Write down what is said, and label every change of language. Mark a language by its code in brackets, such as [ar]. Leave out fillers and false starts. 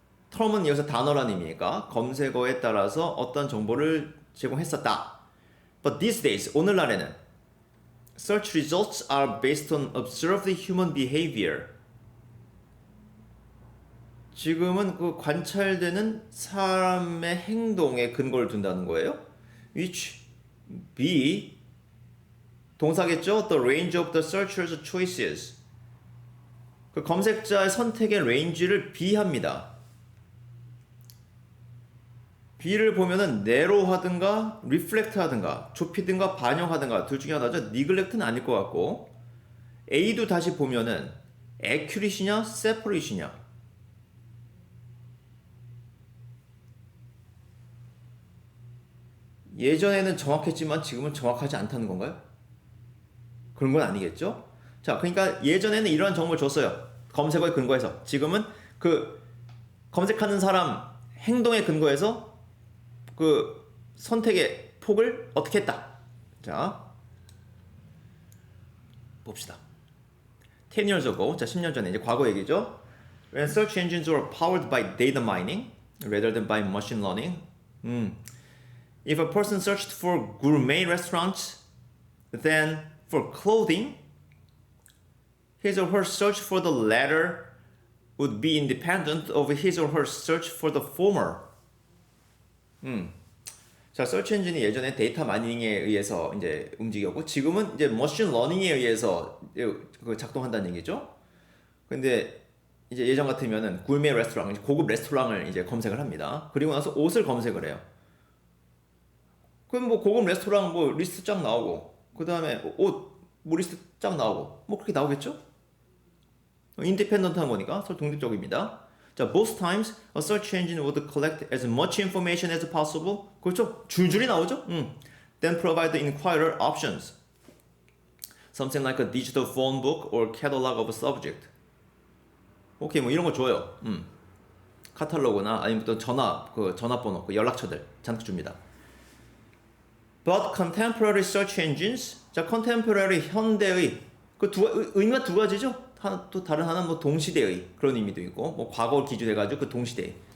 [ko] term은 여기서 단어란 의미니까 검색어에 따라서 어떤 정보를 제공했었다. [en] But these days, [ko] 오늘날에는 [en] search results are based on observed human behavior. [ko] 지금은 그 관찰되는 사람의 행동에 근거를 둔다는 거예요. Which B 동사겠죠? [en] The range of the searcher's choices. [ko] 그 검색자의 선택의 레인지를 B합니다. B를 보면은 narrow 하든가 reflect 하든가 좁히든가 반영하든가 둘 중에 하나죠. neglect는 아닐 것 같고 A도 다시 보면은 accurate이냐 separate이냐 예전에는 정확했지만 지금은 정확하지 않다는 건가요? 그런 건 아니겠죠? 자, 그러니까 예전에는 이러한 정보를 줬어요. 검색어에 근거해서. 지금은 그 검색하는 사람 행동에 근거해서 그 선택의 폭을 어떻게 했다. 자, 봅시다. [en] 10 years ago, [ko] 자 10년 전에 이제 과거 얘기죠. [en] When search engines were powered by data mining rather than by machine learning. If a person searched for gourmet restaurants, then for clothing, his or her search for the latter would be independent of his or her search for the former. [ko] 자, 서치 엔진이 예전에 데이터 마이닝에 의해서 이제 움직였고 지금은 이제 머신 러닝에 의해서 작동한다는 얘기죠. 근데 이제 예전 같으면은 굴메 레스토랑, 고급 레스토랑을 이제 검색을 합니다. 그리고 나서 옷을 검색을 해요. 그럼 뭐 고급 레스토랑 뭐 리스트 쫙 나오고 그 다음에 옷 뭐 리스트 쫙 나오고 뭐 그렇게 나오겠죠? 인디펜던트한 거니까 서로 독립적입니다. [en] 자, most times a search engine would collect as much information as possible. [ko] 그렇죠? 줄줄이 나오죠? [en] Then provide the inquirer options. Something like a digital phone book or catalog of a subject. [ko] 오케이, 뭐 이런 거 줘요. 카탈로그나 아니면 또 전화번호, 그 연락처들 잔뜩 줍니다. [en] But contemporary search engines, [ko] 자, contemporary 현대의 그 의미가 두 가지죠. 또 다른 하나는 뭐 동시대의 그런 의미도 있고, 뭐 과거 기준해가지고 그 동시대.